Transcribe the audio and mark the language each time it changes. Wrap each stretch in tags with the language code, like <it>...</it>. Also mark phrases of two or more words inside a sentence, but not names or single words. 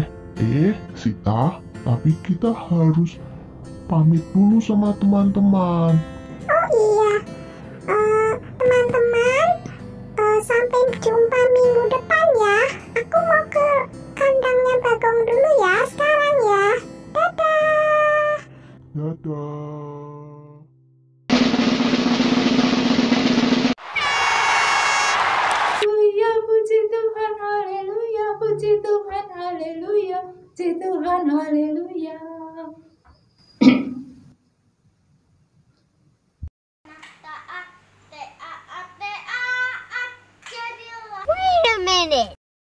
<id>Sita, tapi kita harus pamit dulu sama teman-teman. Oh iya. Teman-teman, sampai jumpa minggu depan ya. Aku mau ke kandangnya Bagong dulu ya, sekarang ya. Dadah. Dadah. Haleluya, puji Tuhan, haleluya, puji Tuhan, haleluya, puji Tuhan, haleluya.</id> <en>Wait a minute.</en>